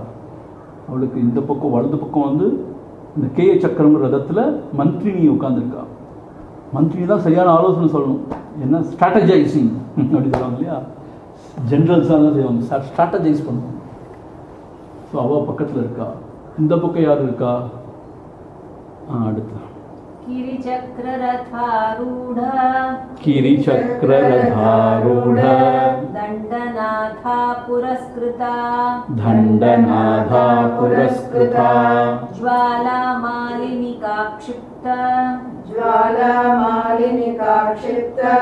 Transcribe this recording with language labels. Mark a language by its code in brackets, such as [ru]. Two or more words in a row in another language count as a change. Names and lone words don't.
[ta] அவளுக்கு இந்த பக்கம் வலது பக்கம் வந்து இந்த கேய சக்கரம் ரதத்தில் மந்திரினி உட்கார்ந்துருக்கா. மந்திரினி தான் சரியான ஆலோசனை சொல்லணும். என்ன ஸ்ட்ராட்டஜைசிங் அப்படி சொல்லுவாங்க இல்லையா, ஜென்ரல்ஸாக தான் செய்வாங்க, ஸ்ட்ராட்டஜைஸ் பண்ணுவாங்க. ஸோ அவள் பக்கத்தில் இருக்கா. இந்த பக்கம் யார் இருக்கா? அடுத்து [sa] गिरिचक्ररथारूढ गिरिचक्ररथारूढ दण्डनाथा पुरस्कृता दण्डनाथा पुरस्कृता ज्वालामालिनिका क्षिप्त ज्वालामालिनिकाक्षिप्त